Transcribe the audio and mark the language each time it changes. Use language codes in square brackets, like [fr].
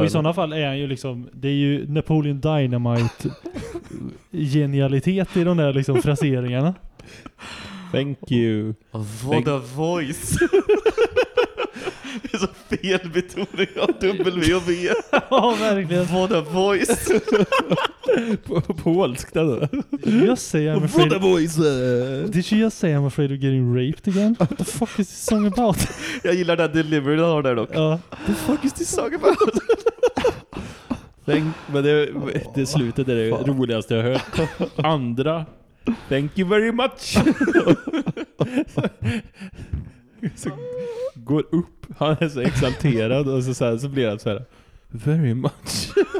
[sv] Och i sådana fall är han ju liksom, det är ju Napoleon Dynamite genialitet i de där liksom fraseringarna. [en] Thank you. What a voice. [sv] Det är så fel betoning av W och V. Ja, verkligen. [en] What a voice. [sv] Polskt ändå. [en] Did you just say I'm afraid? What a voice. Did you just say I'm afraid of getting raped again? What the fuck is this song about? [sv] Jag gillar den delivery du har där dock. [en] The fuck is this song about? [sv] Men det slutet är det roligaste jag hört. Andra. [en] Thank you very much. [sv] Så går upp. Han är så exalterad. Och så blir han så här: [en] very much.